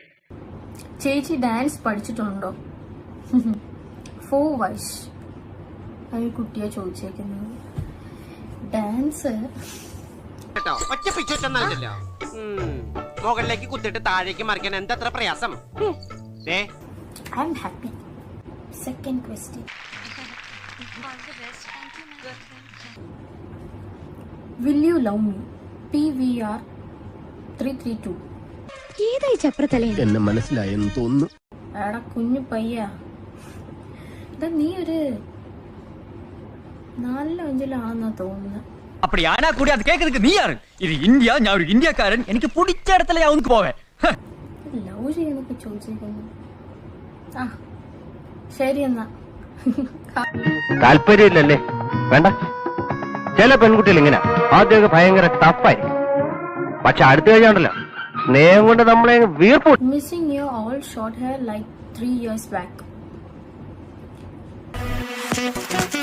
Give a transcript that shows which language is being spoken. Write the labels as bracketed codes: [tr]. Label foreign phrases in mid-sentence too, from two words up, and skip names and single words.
[ml] ചേച്ചി ഡാൻസ് പഠിച്ചിട്ടുണ്ടോ? 4 വയസ്സ് ഒരു കുട്ടിയെ ചോദിച്ചേക്കുന്നത്. ഡാൻസ് ഒറ്റ പിച്ചൊറ്റൊന്നല്ലോ. മുകളിലേക്ക് കുത്തിട്ട് താഴേക്ക് മറിക്കാൻ എന്തത്ര പ്രയാസം. [en] I am happy. Second question. Will you love me? [ml] PVR 332. ഏതായി ചപ്രത്തലേ? എന്നെ മനസ്സിലായെന്ന് തോന്നുന്നു. എടാ കുഞ്ഞു പയ്യ, നീ ഒരു 4-5 തോന്നുന്നു. [ta] அப்படி ஆனா கூட அது கேக்குறதுக்கு நீ யாரு? இது இந்தியா, [ml] ഞാൻ ഒരു ഇന്ത്യക്കാരൻ. എനിക്ക് പിടിച്ച ഇടത്തിലേ അവർക്ക് പോവേ. ലവ് ചെയ്യാനൊക്കെ ചോദിച്ചേക്കുന്നു. ആ ശരി എന്നാ. താല്പര്യമില്ലല്ലേ? വേണ്ട. ചില പെൺകുട്ടികൾ ഇങ്ങനെ ആദ്യമൊക്കെ ഭയങ്കര ടഫായിരിക്കും, പക്ഷെ അടുത്ത് കഴിഞ്ഞാണ്ടല്ലോ സ്നേഹം കൊണ്ട് നമ്മളെ വീർപ്പു. [en] missing your all short hair like 3 years back.